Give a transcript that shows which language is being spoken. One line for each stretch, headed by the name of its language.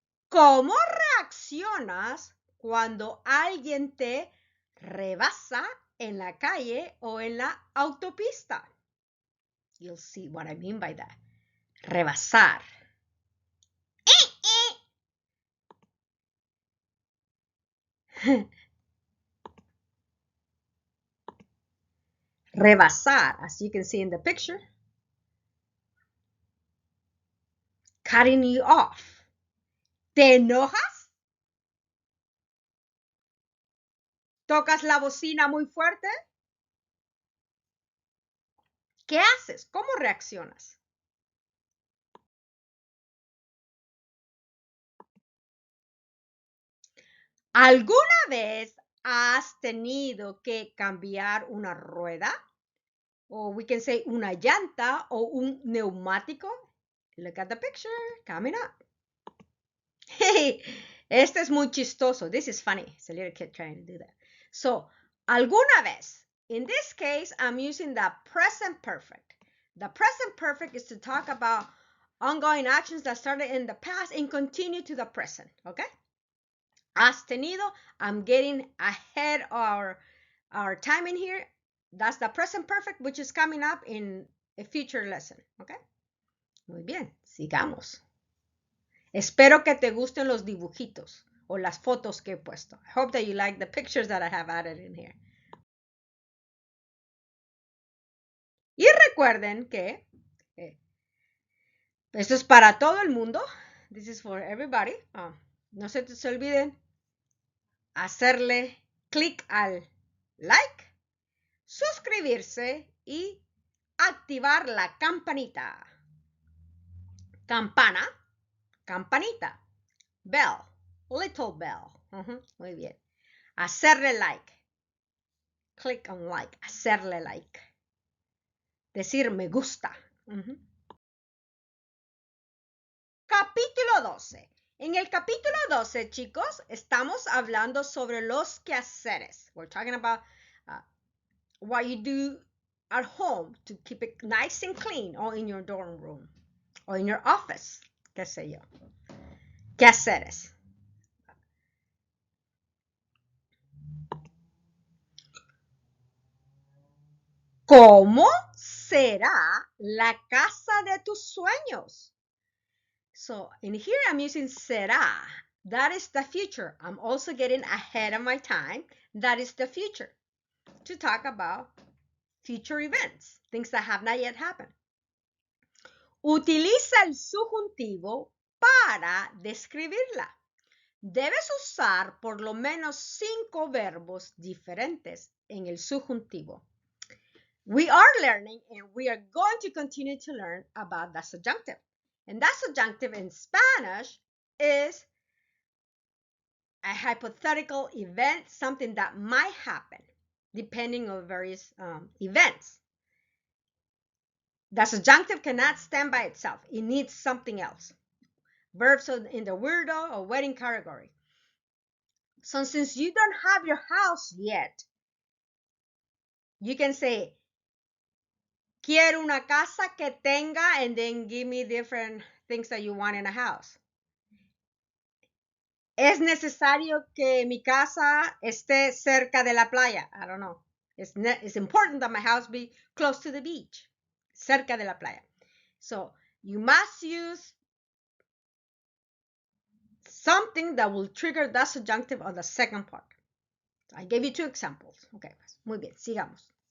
Spanish: ¿Cómo reaccionas cuando alguien te rebasa en la calle o en la autopista?
English: You'll see what I mean by that. Rebasar. Rebasar, as you can see in the picture. Cutting you off.
Spanish: ¿Te enojas? ¿Tocas la bocina muy fuerte? ¿Qué haces? ¿Cómo reaccionas? ¿Alguna vez has tenido que cambiar una rueda? O
English: we can say
Spanish: una llanta o un neumático.
English: Look at the picture coming up.
Spanish: Hey, este es muy chistoso.
English: This is funny. It's a little kid trying to do that. So,
Spanish: alguna vez.
English: In this case, I'm using the present perfect. The present perfect is to talk about ongoing actions that started in the past and continue to the present. Okay?
Spanish: Has tenido.
English: I'm getting ahead of our time in here. That's the present perfect, which is coming up in a future lesson.
Spanish: Okay? Muy bien. Sigamos. Espero que te gusten los dibujitos o las fotos que he puesto.
English: I hope that you like the pictures that I have added in here.
Spanish: Y recuerden que esto es para todo el mundo.
English: This is for everybody.
Spanish: No se te olviden hacerle clic al like, suscribirse y activar la campanita. Campana, campanita.
English: Bell, little bell.
Spanish: Muy bien. Hacerle like.
English: Click on like,
Spanish: hacerle like. Decir me gusta. Capítulo 12. En el capítulo 12, chicos, estamos hablando sobre los quehaceres.
English: We're talking about what you do at home to keep it nice and clean, or in your dorm room, or in your office,
Spanish: qué sé yo. Quehaceres. ¿Cómo será la casa de tus sueños?
English: So in here I'm using será. That is the future. I'm also getting ahead of my time. That is the future. To talk about future events, things that have not yet happened.
Spanish: Utiliza el subjuntivo para describirla. Debes usar por lo menos 5 verbos diferentes en el subjuntivo.
English: We are learning and we are going to continue to learn about the subjunctive. And that subjunctive in Spanish is a hypothetical event, something that might happen depending on various events. The subjunctive cannot stand by itself. It needs something else. Verbs in the weirdo or wedding category. So since you don't have your house yet, you can say,
Spanish: quiero una casa que tenga,
English: and then give me different things that you want in a house.
Spanish: ¿Es necesario que mi casa esté cerca de la playa?
English: I don't know. It's important that my house be close to the beach,
Spanish: cerca de la playa.
English: So you must use something that will trigger that subjunctive on the second part. I gave you 2 examples. Okay,
Spanish: muy bien, sigamos.